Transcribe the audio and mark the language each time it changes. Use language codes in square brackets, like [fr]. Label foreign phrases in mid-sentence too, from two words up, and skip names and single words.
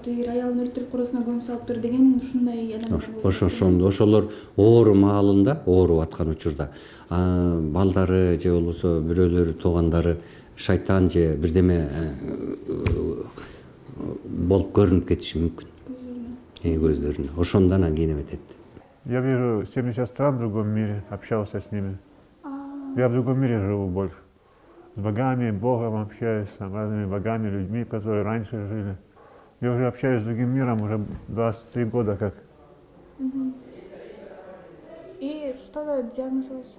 [ky] Аялын өлтүрүп коросуна көмүп салыптыр деген ушундай адамдар. Ошолор оору маалында, ооруп аткан учурда балдары же болбосо бирөөлөрү туугандары шайтан же бирдеме болуп көрүнүп кетиши мүмкүн. Көздөрүнө. Ошондон анан кийин эметет. [ru] Я вижу 70 стран в другом мире, общался с ними. Я в другом мире живу больше. С богами, Богом общаюсь, с разными богами, людьми, которые раньше жили. Я уже общаюсь с другим миром уже 23 года как. И что за диагноз у вас?